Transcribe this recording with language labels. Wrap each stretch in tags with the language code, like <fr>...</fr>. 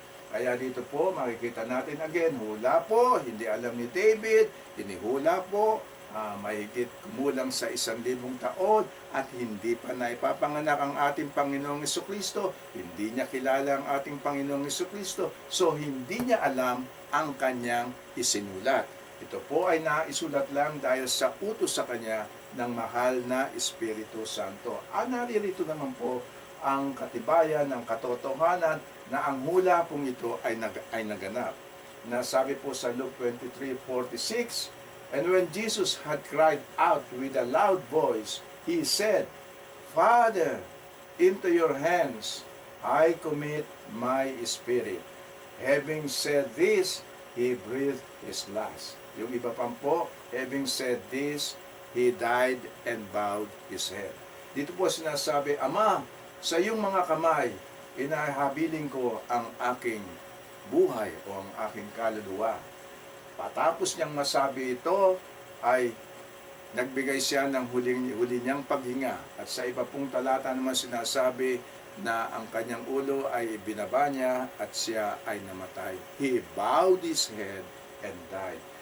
<tl>Kaya dito po, makikita natin again, hula po, hindi alam ni David, hinihula po, mahigit kumulang sa 1,000 taon at hindi pa naipapanganak ang ating Panginoong Jesucristo, hindi niya kilala ang ating Panginoong Jesucristo, so hindi niya alam ang kanyang isinulat. Ito po ay naisulat lang dahil sa utos sa kanya ng mahal na Espiritu Santo. Naririto naman po ang katibayan ng katotohanan na ang hula pong ito ay naganap. Nasabi po sa</tl> <en>Luke 23:46, and when Jesus had cried out with a loud voice, he said, Father, into your hands I commit my spirit. Having said this, he breathed his last.</en> <tl>Yung iba pa po,</tl> <en>having said this, he died and bowed his head.</en> <tl>Dito po sinasabi, Ama, sa iyong mga kamay, inahabiling ko ang aking buhay o ang aking kaluluwa. Patapos niyang masabi ito, ay nagbigay siya ng huli niyang paghinga. At sa iba pong talata naman sinasabi na ang kanyang ulo ay binaba niya at siya ay namatay.</tl> <en>He bowed his head and died.</en>